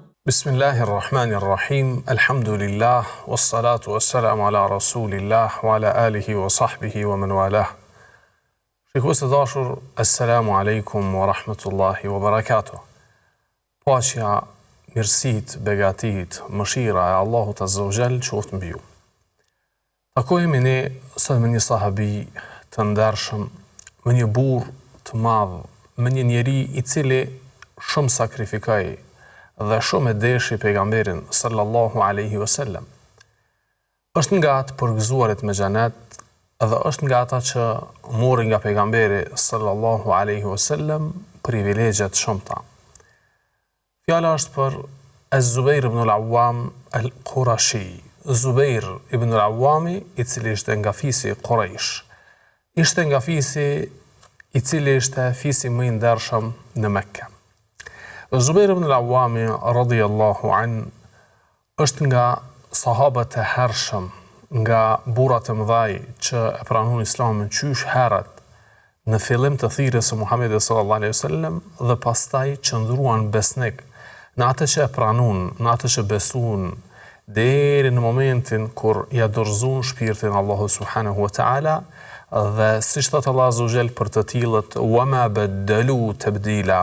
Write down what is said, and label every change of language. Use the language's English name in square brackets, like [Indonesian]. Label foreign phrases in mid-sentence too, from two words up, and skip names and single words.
[Arabic] بسم الله الرحمن الرحيم، الحمد لله، والصلاة والسلام على رسول الله، وعلى آله وصحبه ومن والاه. [Albanian] Shikues të dashur, [Arabic] السلام عليكم ورحمة الله وبركاته. [Albanian] Paqja, mirësit, begatit, mëshira e Allahut [Arabic] عز وجل [Albanian] qoftë mbi ju. Takojemi ne sot me një sahabi të ndershëm, me një burr të madh, me një njeri i cili shumë sakrifikoi dhe shumë e deshi pejgamberin [Arabic] صلى الله عليه وسلم. [Albanian] Është nga të përgëzuarit me xhenet dhe është nga ata që mori nga pejgamberi [Arabic] صلى الله عليه وسلم [Albanian] privilegje të shumta. Fjala është për Az-Zubair ibn al-Awwam al-Qurashi. Zubair ibn al-Awwami, i cili ishte nga fisi Quraysh. Ishte nga fisi i cili ishte fisi më i ndershëm në Mekë. Zubair ibn al-Awwami [Arabic] رضي الله عن [Albanian] është nga sahabët e hershëm, nga burrat e mëdhaj që e pranuan Islamin qysh herët në fillim të thirrjes së Muhamedit [Arabic] صلى الله عليه وسلم [Albanian] dhe pastaj qëndruan besnik në atë që e pranuan, në atë që besuan deri në momentin kur ja dorëzuan shpirtin Allahu [Arabic] سبحانه وتعالى [Albanian] dhe siç thot Allahu [Arabic] عز وجل [Albanian] për të tillët [Arabic] وما بدلوا تبديلا.